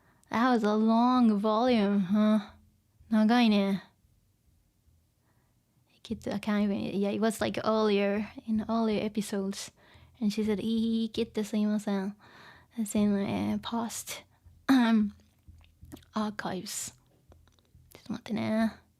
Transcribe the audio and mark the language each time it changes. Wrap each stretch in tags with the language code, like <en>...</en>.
<en>That was a long volume, huh?</en> <ja>長いね。</ja> <en>I can't even, yeah, it was earlier, in earlier episodes. And she said,</en> <ja>いきってすいません.</ja> <en>That's in past archives.</en> <ja>ちょっと待ってね。</ja>